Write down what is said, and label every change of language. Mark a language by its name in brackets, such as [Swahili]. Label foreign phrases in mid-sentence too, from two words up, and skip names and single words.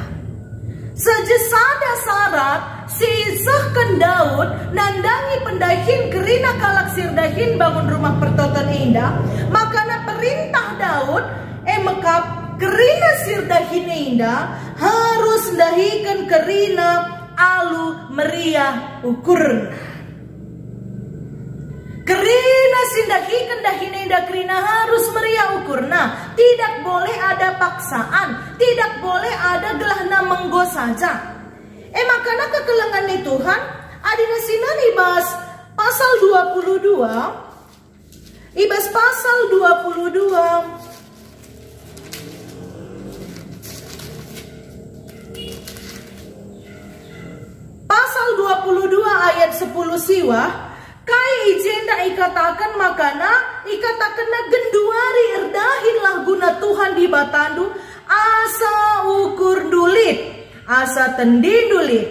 [Batak Karo] Sejesada syarat sisahkan Daud nandangi pendahin kerina kalaksir dahin bangun rumah pertoton indah, makana perintah Daud mekap kerina sirdahin indah harus dahikan kerina alu meriah ukurna. Kerina sindahikan dahin indah kerina harus meriah ukurna. [Indonesian] Tidak boleh ada paksaan, tidak boleh ada [Batak Karo] gelahna menggo [Indonesian] saja. [Batak Karo] Makana kekelengan ni Tuhan adina sinan ibas pasal 22. Ibas pasal 22. Pasal 22 ayat 10 siwa, kai ijenda ikatakan makana ikatakan na genduari erdahinlah guna Tuhan di batandu asa ukur dulit, asa tendin dulit.